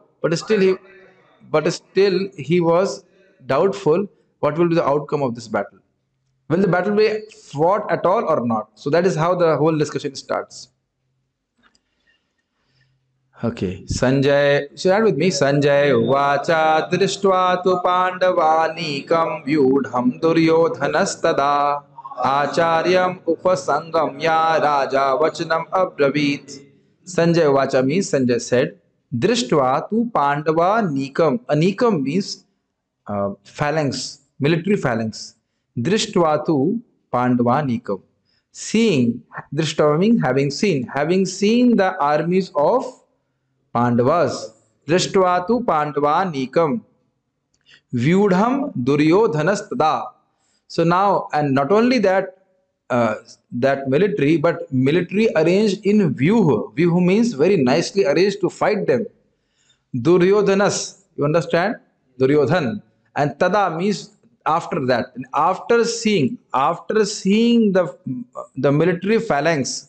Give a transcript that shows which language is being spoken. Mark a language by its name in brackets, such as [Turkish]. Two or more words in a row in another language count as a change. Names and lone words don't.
[English] But still he was doubtful what will be the outcome of this battle. Will the battle be fought at all or not? So that is how the whole discussion starts. Okay, Sanjay, share with me. [Sanskrit] सञ्जय उवाच दृष्ट्वा तु पाण्डवानीकं व्यूढं दुर्योधनस्तदा आचार्यमुपसङ्गम्य राजा वचनमब्रवीत्. सञ्जय उवाच [English] means Sanjay said, [Sanskrit] दृष्ट्वा तु पाण्डवानीकम्. [English] Anekam means phalanx, military phalanx. [Sanskrit] दृष्ट्वा तु पाण्डवानीकम्. [English] Seeing, Drishtva means having seen the armies of Pandavas. [Sanskrit] दृष्ट्वा तु पाण्डवानीकं व्यूढं दुर्योधनस्तदा. [English] So now, and not only that, that military, but military arranged in vyuha. Vyuha means very nicely arranged to fight them. Duryodhanas, you understand? Duryodhan. And tada means after that. And after seeing the military phalanx.